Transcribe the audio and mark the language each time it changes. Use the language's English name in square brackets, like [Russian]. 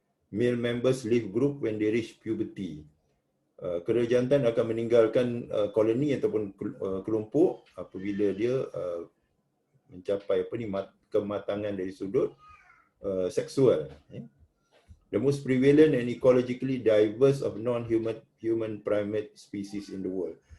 [English] Male members leave group when they reach puberty. [Malay] Kera jantan akan meninggalkan koloni ataupun kelompok apabila dia mencapai kematangan dari sudut seksual. [English] The most prevalent and ecologically diverse of non-human primate species in the world.